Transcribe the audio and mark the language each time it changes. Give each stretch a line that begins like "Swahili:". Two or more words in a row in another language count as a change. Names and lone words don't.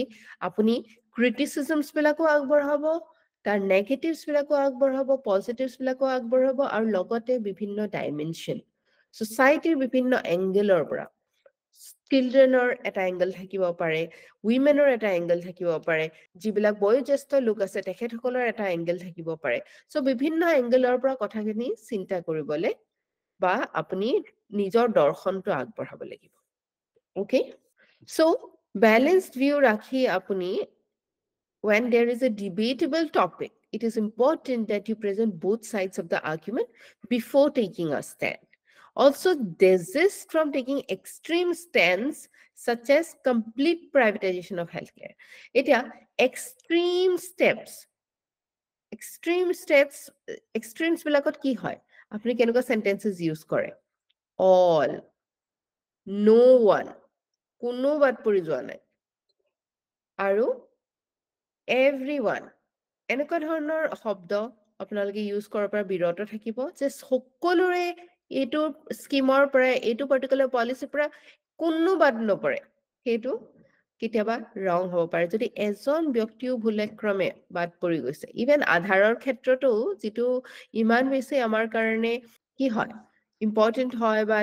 Assamese: আপুনি ক্ৰিটিসিজমছ বিলাকো আগবঢ়াব তাৰ নেগেটিভছ বিলাকো আগবঢ়াব পজিটিভছ বিলাকো আগবঢ়াব আৰু লগতে বিভিন্ন ডাইমেনশন সোসাইটিৰ বিভিন্ন এংগেলৰ পৰা চিলড্ৰেনৰ এটা এংগেল থাকিব পাৰে উইমেনৰ এটা এংগেল থাকিব পাৰে যিবিলাক বয়োজ্যেষ্ঠ লোক আছে তেখেতসকলৰ এটা এংগেল থাকিব পাৰে সো বিভিন্ন এংগেলৰ পৰা কথাখিনি চিন্তা কৰিবলৈ বা আপুনি নিজৰ দৰ্শনটো আগবঢ়াব লাগিব ওকে সো
English: balanced view
Assamese: ৰাখি আপুনি
English: when there is a debatable topic it is important that you present both sides of the argument before taking a stand also desist from taking extreme stance such as complete privatization of healthcare এতিয়া
Assamese: extremes বিলাকত কি হয় আপুনি কেনেকুৱা
English: sentences use
Assamese: কৰে
English: all no one
Assamese: কোনো বাদ পৰি যোৱা নাই আৰু everyone এনেকুৱা ধৰণৰ শব্দ আপোনালোকে ইউজ কৰাৰ পৰা বিৰত থাকিব যে সকলোৰে এইটো স্কিমৰ পৰা এইটো
English: particular policy
Assamese: পৰা কোনো বাদ নপৰে সেইটো কেতিয়াবা ৰং হ'ব পাৰে যদি এজন ব্যক্তিও ভুলক্ৰমে বাদ পৰি গৈছে ইভেন আধাৰৰ ক্ষেত্ৰতো যেটো ইমান বেছি আমাৰ কাৰণে কি হয় ইম্পৰ্টেন্ট হয় বা